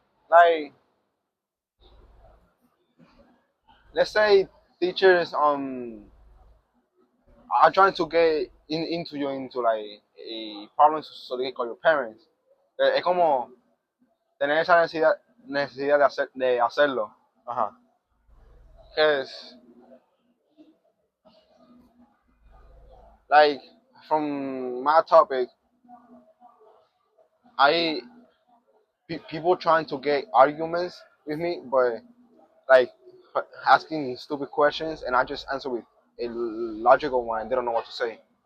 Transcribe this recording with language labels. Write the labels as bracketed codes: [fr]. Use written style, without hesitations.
[en] like let's say teachers are trying to get into you into like a problem so they can call your parents. [es] Es como tener esa necesidad de hacerlo. [en] Uh-huh. Because like from my topic, I people trying to get arguments with me, but like asking stupid questions, and I just answer with a logical one. And they don't know what to say.